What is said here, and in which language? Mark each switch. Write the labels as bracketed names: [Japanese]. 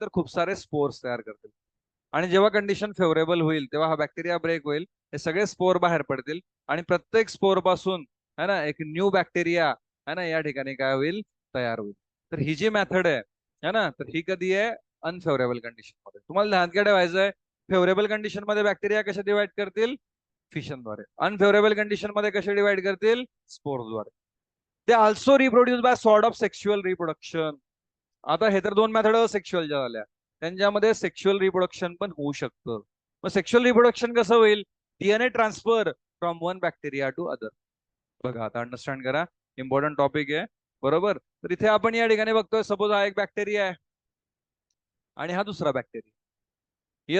[Marathi] तर खूप सारे स्पोर्स तयार करतील. आणि जेव्हा कंडिशन फेवरेबल होईल, तेव्हा हा बॅक्टेरिया ब्रेक होईल, हे सगळे स्पोर बाहेर पडतील, आणि प्रत्येक स्पोर पासून, [Hindi] है ना, [Marathi] एक न्यू बॅक्टेरिया, है ना, या ठिकाणी काय होईल? तयार होईल. तर ही जी मेथड आहे, [Hindi] है ना, [Marathi] तर ही कधी आहे? अनफेवरेबल कंडिशन मध्ये. तुम्हाला ध्यानात काय ठेवायचं आहे? फेवरेबल कंडिशन मध्ये बॅक्टेरिया कशा डिवाइड करतील? फिशनद्वारे. अनफेवरेबल कंडिशन मध्ये कसे डिवाइड करतील? स्पोर्सद्वारे. [English] They also reproduce by sort of sexual reproduction. [Marathi] आता हे तर दोन मेथड सेक्शुअलच्या झाल्या, त्यांच्यामध्ये सेक्शुअल रिप्रोडक्शन पण होऊ शकतं. मग सेक्शुअल रिप्रोडक्शन कसं होईल? [English] DNA transfer from one bacteria to other. [Marathi] बघा आता अंडरस्टँड करा, इम्पॉर्टंट टॉपिक आहे. बरोबर. तर इथे आपण या ठिकाणी बघतोय, सपोज हा एक बॅक्टेरिया आहे आणि हा दुसरा बॅक्टेरिया.